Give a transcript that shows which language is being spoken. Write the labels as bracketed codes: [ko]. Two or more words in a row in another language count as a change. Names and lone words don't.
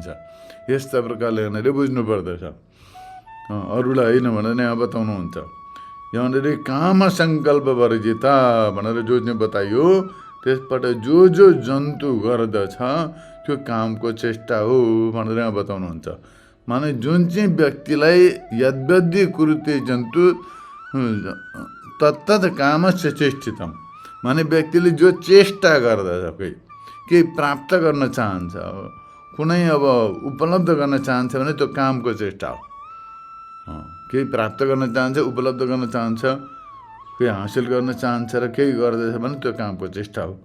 [ne] यस्ता प्रकारले यहाँनिर बुझ्नु पर्दछ, अरूलाई होइन भनेर यहाँ बताउनुहुन्छ। यहाँनिर [sa] काम सङ्कल्प वर्जिता [ne] भनेर जो चाहिँ बताइयो, त्यसबाट जो जन्तु गर्दछ त्यो कामको चेष्टा हो भनेर यहाँ बताउनुहुन्छ। माने जुन चाहिँ व्यक्तिलाई [sa] यद्यद्य कुरुते जन्तु तत्तत् कामस्य चेष्टितम, [ne] माने व्यक्तिले जो चेष्टा गर्दछ, केही प्राप्त गर्न चाहन्छ, कुनै अब उपलब्ध गर्न चाहन्छ भने त्यो कामको चेष्टा हो। केही प्राप्त गर्न चाहन्छ, उपलब्ध गर्न चाहन्छ, केही हासिल गर्न चाहन्छ र केही गर्दैछ भने त्यो कामको चेष्टा हो।